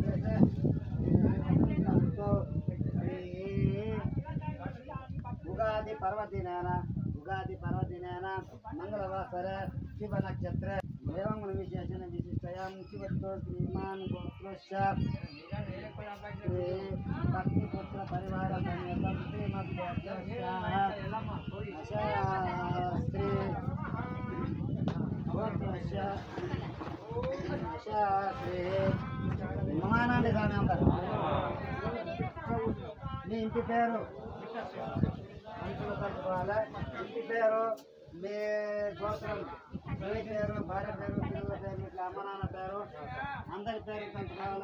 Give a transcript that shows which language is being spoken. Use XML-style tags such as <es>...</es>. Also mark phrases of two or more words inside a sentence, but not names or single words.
<sa>उगादि पर्वदिनेन मंगलवासरे शिव नक्षत्रे एवं विशेषण विशिष्टयां शिवत्व श्रीमान् गोत्रस्य भक्तिपुत्र परिवार समेतं श्री गोत्रस्य</sa> <te>మహానాండి స్వామి అంటారు. మీ ఇంటి పేరు అంచులు కలుపుకోవాలి. ఇంటి పేరు, మీ గోత్రం, మీ పేరు, భార్య పేరు, పిల్లల పేరు, ఇట్లా అమ్మ నాన్న పేరు, అందరి పేరు కలుపుకోవాలి.</te>